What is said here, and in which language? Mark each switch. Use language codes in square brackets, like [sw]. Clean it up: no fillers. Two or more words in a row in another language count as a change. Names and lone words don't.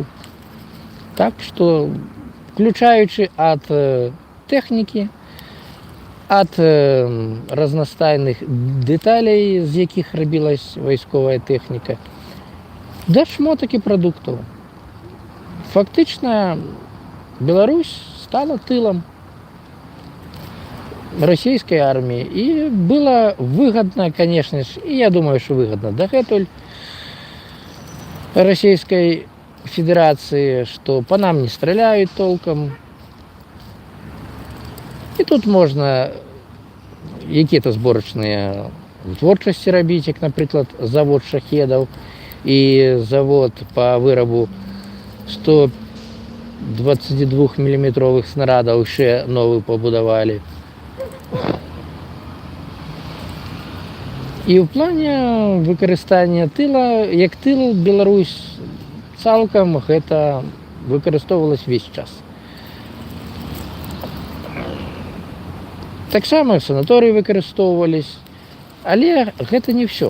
[be] Так што, включаючы ад тэхнікі, ад разнастайных дэталей, з якіх рабілась вайсковая тэхніка, да шмотак і прадуктаў. Фактычна, Беларусь стала тылам [ru] российской армии. И было выгодно, конечно же, и я думаю, что выгодно дагэтуль Российской Федерации, что по нам не стреляют толком. И тут можно какие-то сборочные [be] творчасці рабіць, як, [ru] например, завод шахедов и завод по вырабу 122 миллиметровых снарядов еще новый побудовали. [be] І ў плане выкарыстання тыла, як тыл, Беларусь цалкам гэта выкарыстоўвалась [ru] весь час. [be] Таксама санаторыі выкарыстоўвались, але гэта не ўсё.